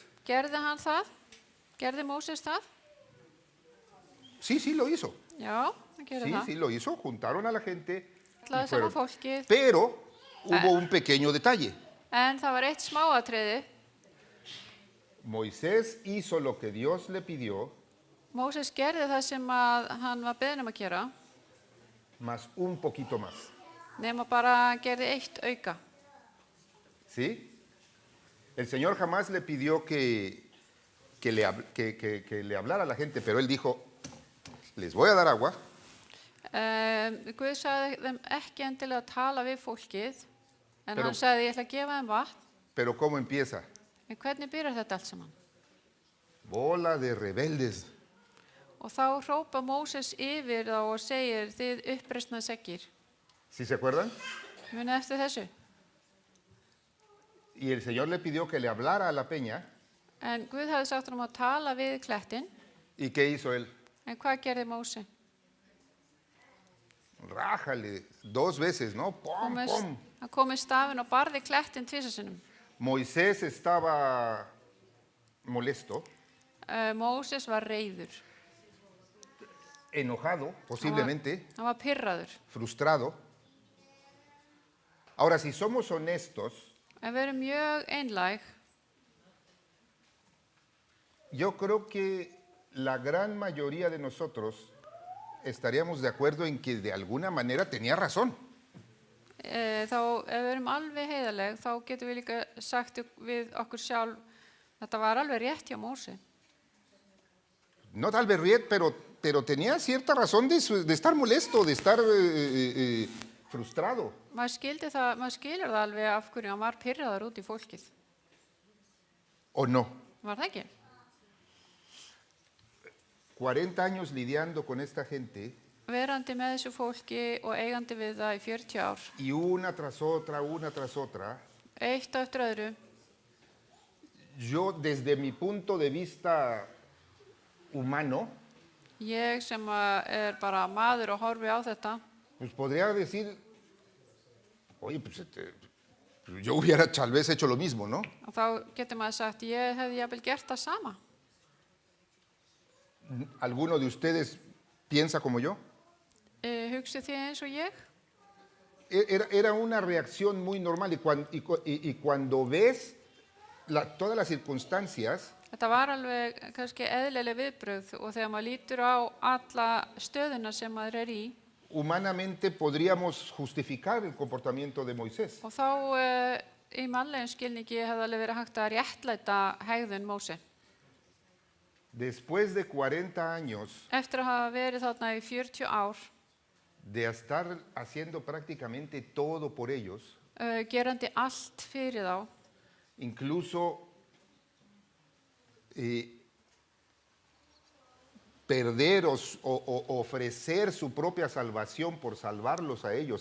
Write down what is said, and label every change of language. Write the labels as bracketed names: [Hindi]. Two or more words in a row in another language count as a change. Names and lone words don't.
[Icelandic] Gerði hann það? Gerði Móses það? [Spanish] Sí, sí, lo hizo. [Icelandic] Já, hann gerði [Spanish] Sí, [Icelandic] það. [Spanish] sí, lo hizo. Juntaron a la gente. Y [Icelandic] Kallaði saman [Spanish] fueron. [Icelandic] fólkið. [Spanish] Pero hubo un pequeño detalle. [Icelandic] En það var eitt smáatriði. [Spanish] Moisés hizo lo que Dios le pidió, [Icelandic] Móses gerði það sem að hann var beðinn að gera, [Spanish] más un poquito más. [Icelandic] nema bara gerði eitt auka. [Spanish] ¿Sí? El Señor jamás le pidió que le hablara a la gente, pero Él dijo, les voy a dar agua, [Icelandic] Guð sagði þeim ekki endilega að tala við fólkið, en [Spanish] Pero- [Icelandic] hann sagði ég ætla að gefa þeim vatn. [Spanish] pero ¿cómo empieza? [Icelandic] En hvernig byrjar þetta allt saman? [Spanish] Bola de rebeldes. [Icelandic] Og þá hrópa Móses yfir þá og segir þið uppreisna seggir. [Spanish] ¿Sí se acuerdan? [Icelandic] Munið eftir þessu. [Spanish] Y el Señor le pidió que le hablara a la peña. [Icelandic] En Guð hafði sagt honum að tala við klettinn, [Spanish] ¿Y qué hizo Él? [Icelandic] en hvað gerði Móse? [Spanish] Rájale 2 veces, ¿no? ¡Pum, pum! [Icelandic] Hann kom með stafinn og barði klettinn tvisasinnum. [Spanish] Moisés estaba molesto, [Icelandic] Móses var reiður. [Spanish] enojado, posiblemente, [Icelandic] Hann var pirraður. [Spanish] frustrado. Ahora, si somos honestos, [Icelandic] En við erum mjög einlæg. [Spanish] yo creo que la gran mayoría de nosotros estaríamos de acuerdo en que de alguna manera tenía razón. [Icelandic] Þá ef við erum alveg heiðarleg, þá getum við líka sagt við okkur sjálf, þetta var alveg rétt hjá Móse. [Spanish] No tal vez Riet, pero tenía cierta razón de estar molesto, de estar frustrado. [Icelandic] Maður skilur það alveg af hverju hann var pirraður út í fólkið. [Spanish] ¿O no? [Icelandic] Var það ekki? [Spanish] 40 años lidiando con esta gente [Icelandic] Verandi með þessu fólki og eigandi við það í 40 ár. [Spanish] y una tras otra, [Icelandic] Eitt á eftir öðru. [Spanish] yo desde mi punto de vista humano, [Icelandic] Ég sem bara maður og horfi á þetta, [Spanish] pues podría decir, oye, pues yo hubiera tal vez hecho lo mismo, ¿no? [Icelandic] og þá getur maður sagt, ég hefði jafnvel gert það sama. [Spanish] ¿Alguno de ustedes piensa como yo? [Icelandic] Hugsið þið eins og ég? [Spanish] Era una reacción muy normal y cuando ves todas las circunstancias, [Icelandic] Þetta var alveg kannski eðlileg viðbrögð og þegar maður lítur á alla stöðuna sem maður í [Spanish] humanamente podríamos justificar el comportamiento de Moisés. [Icelandic] og þá í mannlegum skilningi hefði alveg verið hægt að réttlæta hegðun Móse. [Spanish] Después de 40 años [Icelandic] Eftir að hafa verið þarna í 40 ár, [Spanish] de estar haciendo prácticamente todo por ellos, [Icelandic] gerandi allt fyrir þá, [Spanish] incluso perder o ofrecer su propia salvación por salvarlos a ellos.